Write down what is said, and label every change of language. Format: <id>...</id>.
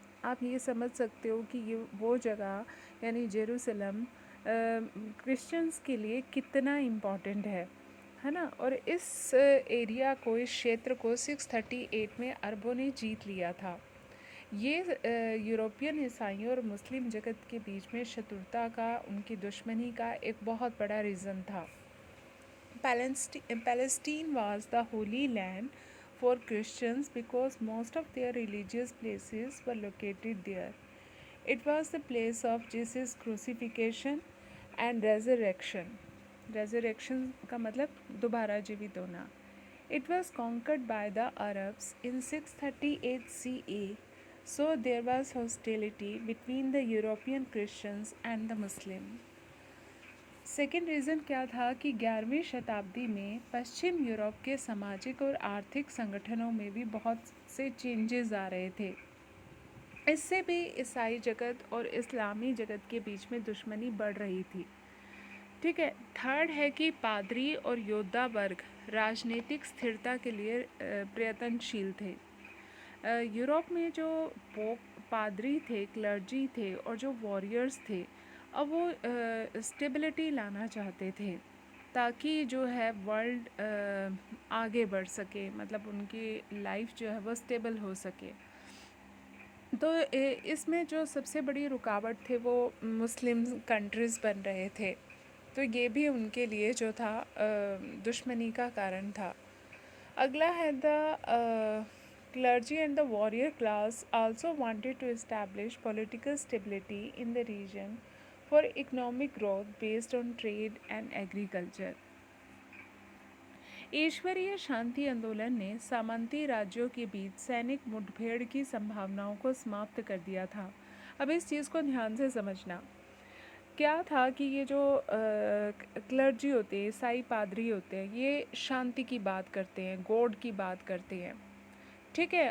<hi>आप ये समझ सकते हो कि ये वो जगह यानी जेरूसलम क्रिश्चियंस के लिए कितना इम्पॉर्टेंट है ना। और इस एरिया को, इस क्षेत्र को 638 में अरबों ने जीत लिया था। ये यूरोपियन ईसाइयों और मुस्लिम जगत के बीच में शत्रुता का, उनकी दुश्मनी का एक बहुत बड़ा रीज़न था।</hi> <en>Palestine was the holy land for Christians because most of their religious places were located there. It was the place of Jesus' crucifixion and resurrection.</en> <hi>Resurrection का मतलब दोबारा जीवित होना.</hi> <en>It was conquered by the Arabs in 638 CE, so there was hostility between the European Christians and the Muslims.</en> <hi>Second reason क्या था कि 11वीं शताब्दी में पश्चिम यूरोप के सामाजिक और आर्थिक संगठनों में भी बहुत से चेंजेस आ रहे थे। इससे भी ईसाई जगत और इस्लामी जगत के बीच में दुश्मनी बढ़ रही थी। ठीक है। थर्ड है कि पादरी और योद्धा वर्ग राजनीतिक स्थिरता के लिए प्रयत्नशील थे। यूरोप में जो पादरी थे, क्लर्जी थे और जो वॉरियर्स थे, अब वो स्टेबिलिटी लाना चाहते थे ताकि जो है वर्ल्ड आगे बढ़ सके, मतलब उनकी लाइफ जो है वो स्टेबल हो सके। तो इसमें जो सबसे बड़ी रुकावट थे वो मुस्लिम कंट्रीज़ बन रहे थे, तो ये भी उनके लिए जो था दुश्मनी का कारण था। अगला है</hi> <en>The clergy and the warrior class also wanted to establish political stability in the region for economic growth based on trade and agriculture.</en> <hi>ईश्वरीय शांति आंदोलन ने सामंती राज्यों के बीच सैनिक मुठभेड़ की संभावनाओं को समाप्त कर दिया था। अब इस चीज़ को ध्यान से समझना। क्या था कि ये जो क्लर्जी होते हैं, ईसाई पादरी होते हैं, ये शांति की बात करते हैं, गॉड की बात करते हैं। ठीक है।</hi>